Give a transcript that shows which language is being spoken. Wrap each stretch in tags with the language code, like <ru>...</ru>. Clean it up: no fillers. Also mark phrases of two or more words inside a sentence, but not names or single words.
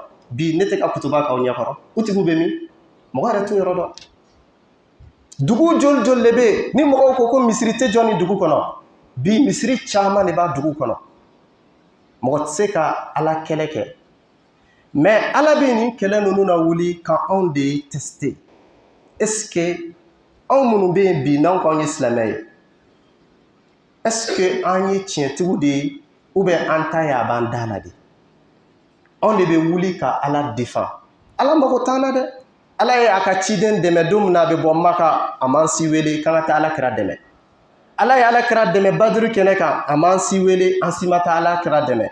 <bm>Bi ne tɛ ka kutuba k'aw ɲɛkɔrɔ, u tigiw bɛ min? Mɔgɔ yɛrɛ t'u yɔrɔ dɔn. Dugu joli joli de bɛ yen ni mɔgɔw ko ko misiri tɛ jɔ ni dugu kɔnɔ, bi misiri caman de b'a dugu kɔnɔ. Mɔgɔ tɛ se ka Ala kɛlɛ kɛ. Mais Ala bɛ nin kɛlɛ ninnu na wuli ka anw de tester.</bm> <fr>Est-ce que</fr> <bm>anw minnu bɛ yen bi n'anw k'anw ye silamɛ ye,</bm> <fr>est-ce que</fr> <bm>an ye tiɲɛtigiw de ye</bm> <fr>ou bien</fr> <bm>an ta ye a b'an da la de? Anw de bɛ wuli ka Ala défend. Ala mago t'an na dɛ. Ala ye a ka ciden dɛmɛ don min na a bɛ bɔ Maka, a m'an si wele k'an ka taa Alakira dɛmɛ. Ala ye Alakira dɛmɛ Baduru kɛnɛ kan, a m'an si wele an si ma taa Alakira dɛmɛ.</bm>